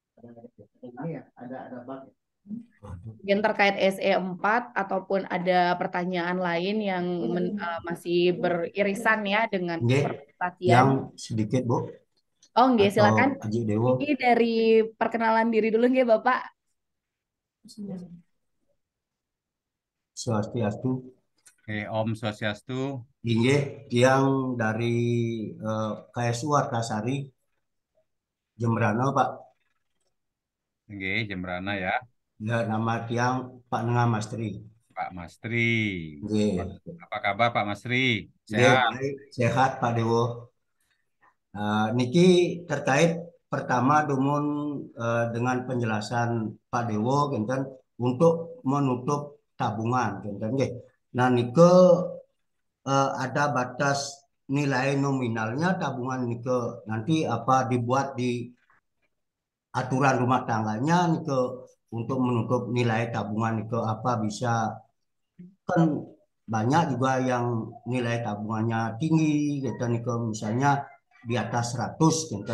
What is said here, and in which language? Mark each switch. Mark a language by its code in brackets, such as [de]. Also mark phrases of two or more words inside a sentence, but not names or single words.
[id] Ini ya, ada bug. Mungkin terkait SE4 ataupun ada pertanyaan lain yang masih beririsan ya dengan Nggih, presentasian. yang sedikit Bu Oh, nggih, atau silakan. Aji Dewo. Ini dari perkenalan diri dulu nggih, Bapak. Swastiastu. [ban] Oke, Om Swastiastu. [id] Inggih, yang dari KSU Artasari Jembrana Pak. Oke, Jembrana ya. Ya, nama tiang Pak Nengah Mastri. Pak Mastri. Nggih. Apa kabar Pak Mastri? Nggih, Sehat? baik, sehat Pak Dewo. Niki terkait pertama dumun dengan penjelasan Pak Dewo kinten untuk menutup tabungan [ban] kinten nggih. [id] Nah nike ada batas nilai nominalnya tabungan nike nanti apa dibuat di aturan rumah tangganya nike untuk menutup nilai tabungan nike apa bisa kan banyak juga yang nilai tabungannya tinggi gitu nike misalnya di atas 100 gitu.